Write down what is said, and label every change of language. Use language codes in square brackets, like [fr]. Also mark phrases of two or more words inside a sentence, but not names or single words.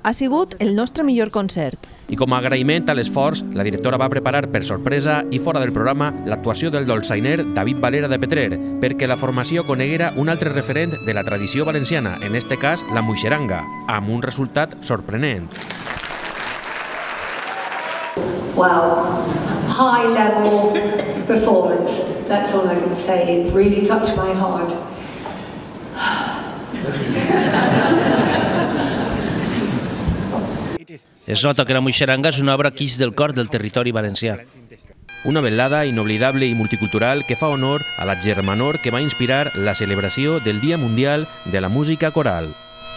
[ca] Ha sigut el nostre millor concert. I com a agraïment a l'esforç, la directora va preparar per sorpresa i fora del programa l'actuació del dolçainer David Valera de Petrer, perquè la formació coneguera un altre referent de la tradició valenciana, en este cas la muixeranga, amb un resultat sorprenent. [en] Wow, high level performance, that's all I can say. It really touched my heart. [ca] Es nota que la muixeranga és una obra que ix del cor del territori valencià. Una velada inoblidable i multicultural que fa honor a la germanor que va inspirar la celebració del Dia Mundial de la Música Coral.